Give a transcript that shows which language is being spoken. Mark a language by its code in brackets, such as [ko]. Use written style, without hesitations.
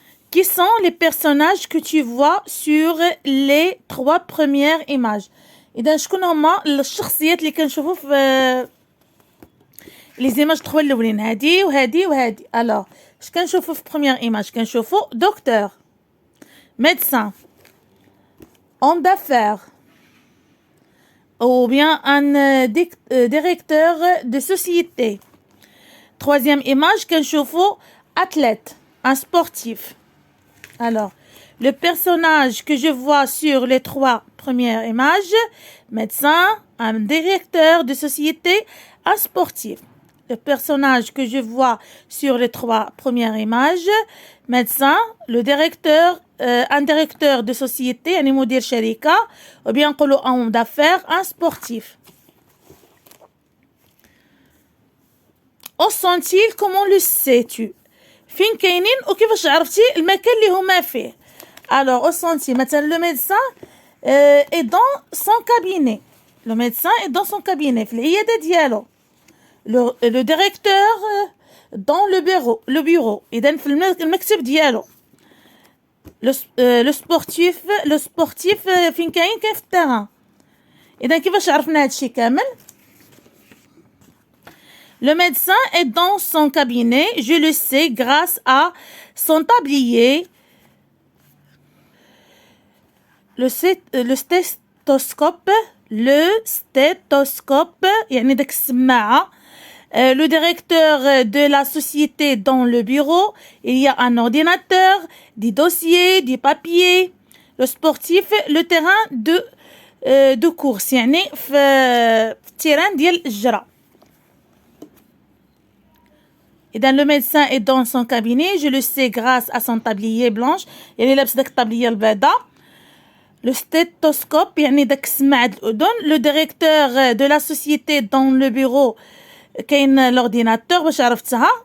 [fr] Qui sont les personnages que tu vois sur les 3 premières images؟ [ar] إذا شكون هما الشخصيات اللي كنشوفو في لي زيماج 3 الاولين هادي وهادي وهادي. الوغ اش كنشوفو في بروميير ايماج؟ كنشوفو دكتور، médecin, [fr] homme d'affaires ou bien un directeur de société. Troisième image كنشوفو athlète, un sportif. Alors, le personnage que je vois sur les 3 premières images, médecin, un directeur de société, un sportif. Le personnage que je vois sur les 3 premières images, médecin, le directeur, un directeur de société, un [ar] مدير شركة, [fr] ou bien نقولوا homme d'affaires, un sportif. Où sont-ils? Comment le sais-tu? [ar] فين كاينين وكيفاش عرفتي المكان اللي هما فيه؟ [fr] Alors, où sont-ils? مثلا le médecin est dans son cabinet. Le médecin est dans son cabinet [ar] في العيادة ديالو. [fr] Le directeur dans le bureau. [ar] إذا في المكتب ديالو. Le sportif فين كاين في التيران. إذا كيفاش عرفنا هادشي كامل؟ [fr] Le médecin est dans son cabinet, je le sais grâce à son tablier. [ar] Le stéthoscope, يعني داك السماعة. [fr] Le directeur de la société dans le bureau, il y a un ordinateur, des dossiers, des papiers. Le sportif, le terrain de course, [ar] يعني في التيران ديال الجرة. [fr] إذا le médecin est dans son cabinet, je le sais grâce à son tablier blanche. [ar] يعني لابس داك الطابلية البيضاء. [fr] Le stéthoscope [ar] يعني داك سماعة الأذن. [fr] Le directeur de la société dans le bureau كاين l'ordinateur [ar] باش عرفتها.